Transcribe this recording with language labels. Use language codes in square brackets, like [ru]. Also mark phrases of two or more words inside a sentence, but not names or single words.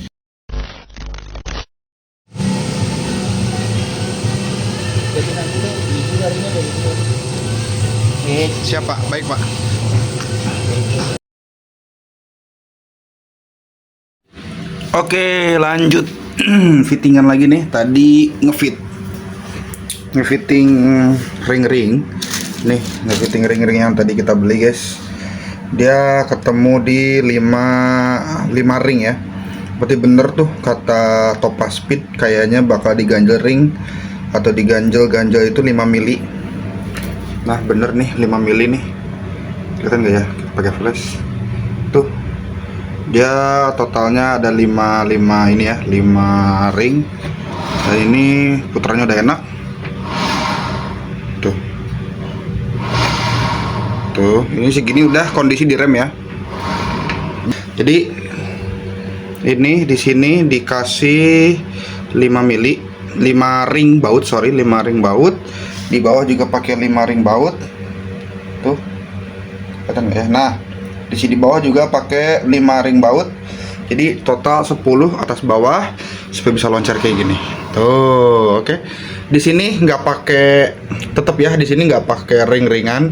[id] Siapa? Baik Pak. Oke lanjut. Fittingan lagi nih. Tadi ngefitting ring-ring. Nih ngefitting ring-ring yang tadi kita beli guys. Dia ketemu di 5 ring ya. Berarti bener tuh kata Topaz Speed, kayaknya bakal diganjel ring atau diganjel itu 5 mili. Nah bener nih 5 mili nih. Kelihatan nggak ya? Kita pakai flash. Tuh. Dia totalnya ada 5 ini ya, 5 ring. Dan ini putaranya udah enak. Tuh, ini segini udah kondisi direm ya. Jadi ini di sini dikasih 5 mili, 5 ring baut, 5 ring baut. Di bawah juga pakai 5 ring baut. Tuh. Kelihatan ya. Nah, di sini bawah juga pakai 5 ring baut. Jadi total 10 atas bawah supaya bisa loncat kayak gini. Tuh, oke. Di sini nggak pakai, tetap ya, di sini nggak pakai ring-ringan.